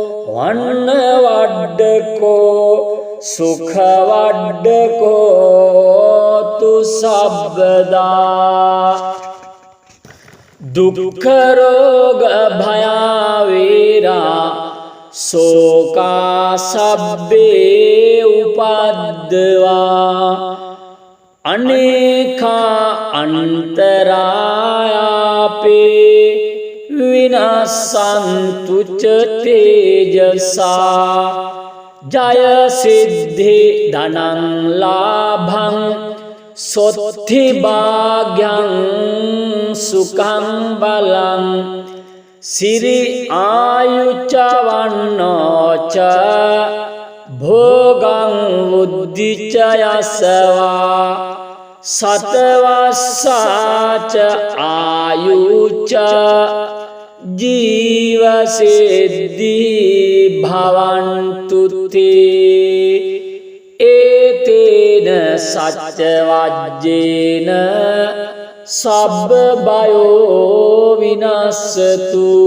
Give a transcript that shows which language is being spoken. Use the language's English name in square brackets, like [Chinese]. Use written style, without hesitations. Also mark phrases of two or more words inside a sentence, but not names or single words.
[Pali] වන්නවඩ්ඩකෝ සුඛවඩ්ඩකෝ තු සබ්බදා දුක්ඛරෝග භයාවේරා සෝකා සබ්බේ උපද්දවා අනේකා අන්තරායාපේ විනස්සන්තු ච තේජසා ජය සිද්ධි ධනං ලාභං සොත්ථි භාග්‍යං සුඛං බලං සිරි ආයුච්ච වන්නෝච භෝගං උද්ධිච යසවා සතවස්සාච ආයුච්ච ජීවසිද්ධි භවන්තු තේ ඒතේන සච්ච වජ්ජේන සබ්බ බයෝ විනස්සතු